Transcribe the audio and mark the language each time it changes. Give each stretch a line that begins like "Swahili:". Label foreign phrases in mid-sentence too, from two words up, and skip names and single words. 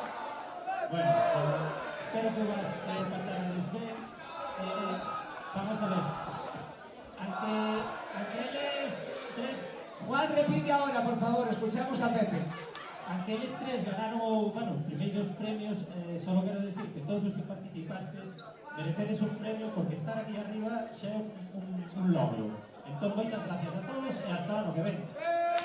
Spanish: Bueno, espero que pasaréis bien. Vamos a ver.
Galician: Aqueles tres...
Spanish: Juan, repite ahora, por favor, escuchamos a Pepe.
Galician: Aqueles tres ganaron os primeiros premios. Solo quero decir que todos os que participastes merecedes un premio, porque estar aquí arriba xa é un logro. Entón, moitas gracias a todos e hasta o ano que ven.